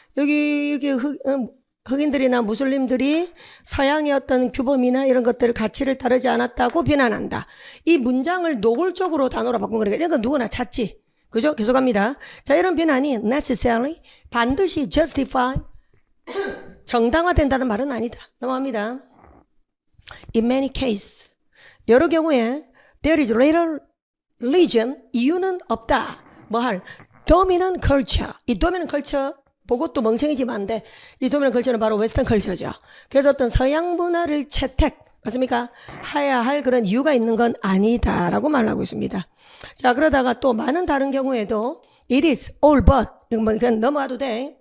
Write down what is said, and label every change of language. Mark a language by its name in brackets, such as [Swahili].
[Korean] 여기 흑인들이나 무슬림들이 서양의 어떤 규범이나 이런 것들을 가치를 따르지 않았다고 비난한다. 이 문장을 노골적으로 단어로 바꾼 거니까 이런 건 누구나 찾지. 그죠? 계속합니다. 자, 이런 비난이 necessarily, 반드시 justify, 정당화된다는 말은 아니다. 넘어갑니다. [English] In many cases, [Korean] 여러 경우에 [English] there is little reason, [Korean] 이유는 없다. [English] dominant culture. [Korean] 이 dominant culture 보고 또 멍청이지만 안 돼. 이 도미넌 컬처는 바로 웨스턴 컬처죠. 그래서 어떤 서양 문화를 채택, 맞습니까? 해야 할 그런 이유가 있는 건 아니다라고 말하고 있습니다. 자, 그러다가 또 많은 다른 경우에도 [English] it is all but, [Korean] 그냥 넘어가도 돼.